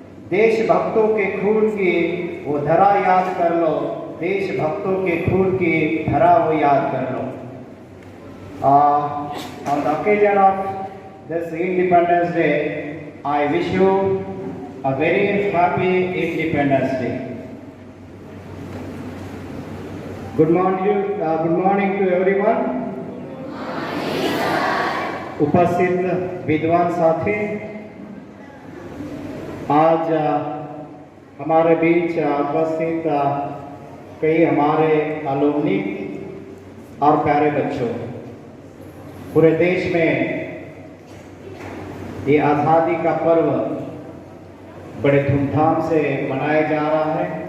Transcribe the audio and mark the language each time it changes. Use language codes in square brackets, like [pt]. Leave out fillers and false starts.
[hi] देशभक्तों के खून की वो धरा याद कर लो, देशभक्तों के खून की धरा वो याद कर लो। [en] On the occasion of this Independence Day, I wish you a very happy Independence Day. Good morning to everyone. [hi] उपस्थित विद्वान साथी, आज हमारे बीच उपस्थित कई हमारे अलुमनी और प्यारे बच्चों, पूरे देश में ये आज़ादी का पर्व बड़े धूमधाम से मनाया जा रहा है।